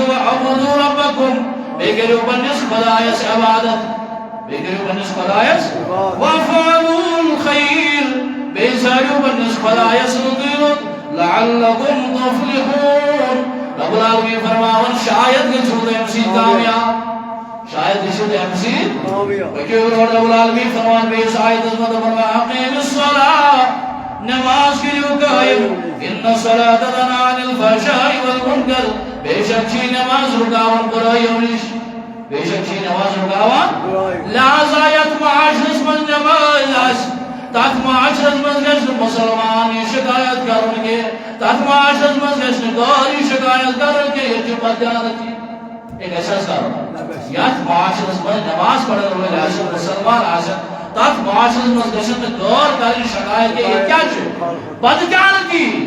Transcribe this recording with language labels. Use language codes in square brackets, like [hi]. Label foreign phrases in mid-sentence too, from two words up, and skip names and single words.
[ar] وَاعْبُدُوا رَبَّکُم [ks] بیٚیہِ کٔرِو پننِس خۄدایس عبادت بیٚیہِ کٔرِو پننِس خۄدایس [ar] وَافْعَلُوا الْخَیْرَ [ks] بیٚیہِ ژھانٛڈِو پننِس خۄدایس رُت [ar] لَعَلَّکُم تُفْلِحوٗن رب العالمیٖن [ks] فرماوان شاید گٔژھِو تُہۍ اَمہِ سۭتۍ کامیاب شاید گٔژھِو تُہۍ اَمہِ سۭتۍ پٔکِو برٛونٛٹھ [ar] رب العالمیٖن [ks] فرمان بیٚیِس آیتس منٛز دپان [ar] وَأَقِیمِ الصَّلَاةَ [ks] نماز کٔرِو قٲیِم [ar] اِنَّ الصَّلَاةَ تَنْہَا عَنِ الْفَحْشَاءِ وَالْمُنکَرِ [ks] بے شک چھِ نماز رُکاوان بُرٲیو نِش بے شک چھِ نماز رُکاوان لہذا یتھ معاشرس منٛز نماز آسہِ تتھ معاشرس منٛز گژھِ نہٕ مُسلمان یہِ شکایت کرُن کینٛہہ تتھ معاشرس منٛز گژھِ نہٕ غٲر یہِ شکایت کرُن کینٛہہ ییٚتہِ چھُ بدیانتی یہِ گژھِ حظ کرُن یتھ معاشرس منٛز نماز پرن وٲلۍ آسن مُسلمان آسن تتھ معاشرس منٛز گژھن نہٕ غٲر کرٕنۍ شکایت کینٛہہ ییٚتہِ کیٛاہ چھُ بدیانتی